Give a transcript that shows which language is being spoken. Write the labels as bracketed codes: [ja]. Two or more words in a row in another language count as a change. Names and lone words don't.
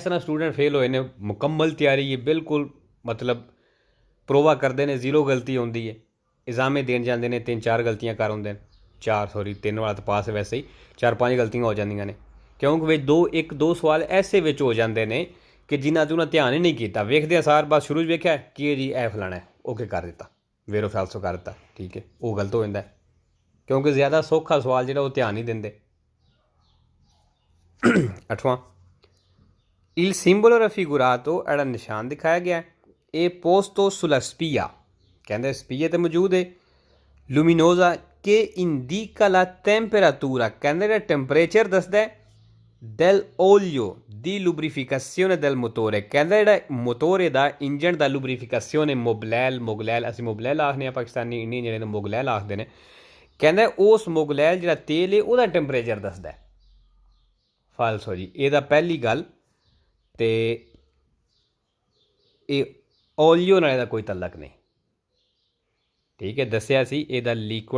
[pa] ਤਰ੍ਹਾਂ ਸਟੂਡੈਂਟ ਫੇਲ ਹੋਏ ਨੇ ਮੁਕੰਮਲ ਤਿਆਰੀ ਹੈ ਬਿਲਕੁਲ ਮਤਲਬ ਪ੍ਰੋਵਾ ਕਰਦੇ ਨੇ 0 ਗਲਤੀ ਆਉਂਦੀ ਹੈ ਇਗਜ਼ਾਮੇ ਦੇਣ ਜਾਂਦੇ ਨੇ 3-4 ਗਲਤੀਆਂ ਕਰ ਹੁੰਦੇ ਨੇ 3 ਵਾਲਾ ਤਾਂ ਪਾਸ ਵੈਸੇ ਹੀ 4-5 ਗਲਤੀਆਂ ਹੋ ਜਾਂਦੀਆਂ ਨੇ ਕਿਉਂਕਿ ਵਿੱਚ 1-2 ਸਵਾਲ ਐਸੇ ਵਿੱਚ ਹੋ ਜਾਂਦੇ ਨੇ ਕਿ ਜਿਨ੍ਹਾਂ 'ਤੇ ਉਹਨਾਂ ਧਿਆਨ ਹੀ ਨਹੀਂ ਕੀਤਾ ਵੇਖਦੇ ਸਾਰ ਬਸ ਸ਼ੁਰੂ 'ਚ ਵੇਖਿਆ ਕਿ ਜੀ ਇਹ ਫਲਾਣਾ ਓਕੇ ਕਰ ਦਿੱਤਾ [it] vero falso [pa] ਕਰ ਦਿੱਤਾ ਠੀਕ ਹੈ ਉਹ ਗਲਤ ਹੋ ਜਾਂਦਾ ਕਿਉਂਕਿ ਜ਼ਿਆਦਾ ਸੌਖਾ ਸਵਾਲ ਜਿਹੜਾ ਉਹ ਧਿਆਨ ਨਹੀਂ ਦਿੰਦੇ 8ਵਾਂ [it] il simbolo raffigurato [pa] ਜਿਹੜਾ ਨਿਸ਼ਾਨ ਦਿਖਾਇਆ ਗਿਆ ਇਹ [it] posto sulla spia [pa] ਕਹਿੰਦੇ ਸਪੀਏ 'ਤੇ ਮੌਜੂਦ ਹੈ [it] luminosa che indica la temperatura [pa] ਕਹਿੰਦੇ ਜਿਹੜਾ ਟੈਂਪਰੇਚਰ ਦੱਸਦਾ [it] del olio di lubrificazione del motore [pa] ਕਹਿੰਦਾ ਜਿਹੜਾ ਮੋਟੋਰੇ ਦਾ ਇੰਜਣ ਦਾ ਲੁਬਰੀਫਿਕੇਸ਼ਨ ਮੁਗਲੈਲ ਅਸੀਂ ਮੁਗਲੈਲ ਆਖਦੇ ਹਾਂ ਪਾਕਿਸਤਾਨੀ ਇੰਡੀਅਨ ਜਿਹੜੇ ਨੇ ਮੁਗਲੈਲ ਆਖਦੇ ਨੇ ਕਹਿੰਦਾ ਉਸ ਮੁਗਲੈਲ ਜਿਹੜਾ ਤੇਲ ਹੈ ਉਹਦਾ ਟੈਂਪਰੇਚਰ ਦੱਸਦਾ ਫਾਲਸੋ ਜੀ ਇਹਦਾ ਪਹਿਲੀ ਗੱਲ ਅਤੇ ਇਹ ਓਲੀਓ ਨਾਲ ਇਹਦਾ ਕੋਈ ਤਲਕ ਨਹੀਂ ਠੀਕ ਹੈ ਦੱਸਿਆ ਸੀ ਇਹਦਾ ਲਿਕੁਇਡ